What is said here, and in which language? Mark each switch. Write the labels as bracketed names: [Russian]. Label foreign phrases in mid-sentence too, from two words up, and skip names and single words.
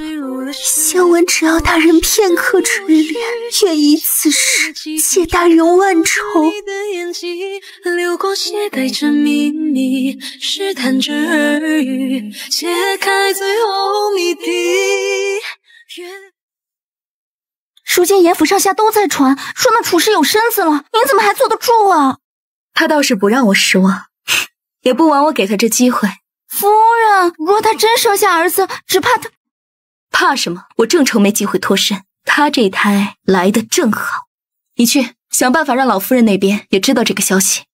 [Chinese] 香文只要大人片刻垂憐，願以此事解大人萬愁。流過血帶着秘密，試探着耳語，揭開最後謎底。如今嚴府上下都在傳，說那楚氏有身子了，您怎麼還坐得住啊？他倒是不讓我失望，也不枉我給他這機會。夫人，若他真生下兒子，只怕他…… 怕什麼？我正愁沒機會脫身，他這胎來得正好。你去想辦法讓老夫人那邊也知道這個消息。